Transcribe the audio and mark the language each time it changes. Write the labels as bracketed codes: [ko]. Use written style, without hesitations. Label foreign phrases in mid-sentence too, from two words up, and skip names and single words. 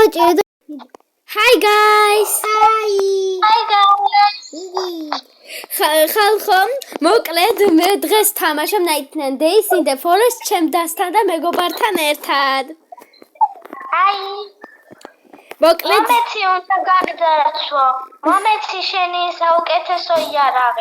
[en] Dabaჭირდა. Hi guys. Hi guys. [ka] ხალხო, მოკლედ მე დღეს თამაშობ Night and Days in the Forest ჩემ დასთან და მეგობართან ერთად. Hi. მოკლედ მომეცი უნდა გაგძარცვო. მომეცი შენი საუკეთესო იარაღი.